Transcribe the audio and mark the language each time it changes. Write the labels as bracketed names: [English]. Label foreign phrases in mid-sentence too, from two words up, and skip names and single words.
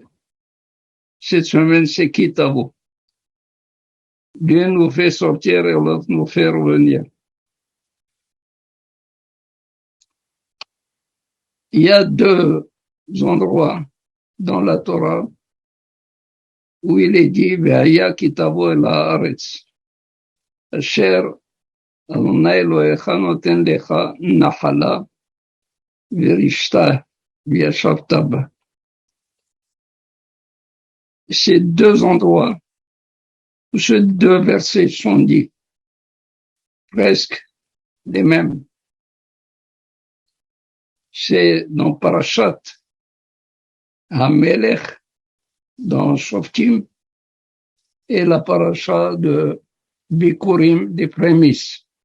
[French] Cette semaine, c'est Ki Tavo. L'un nous fait sortir et l'autre nous fait revenir. Il y a deux endroits dans la Torah où il est dit [Hebrew] והיה כי תבוא אל הארץ. אשר ה' אלהיך נתן לך נחלה וירשתה וישבת בה. [French] Ces deux endroits où ces deux versets sont dits, presque les mêmes. C'est dans Parashat Hamelech, dans Shoftim, et la paracha de Bikurim, des prémices.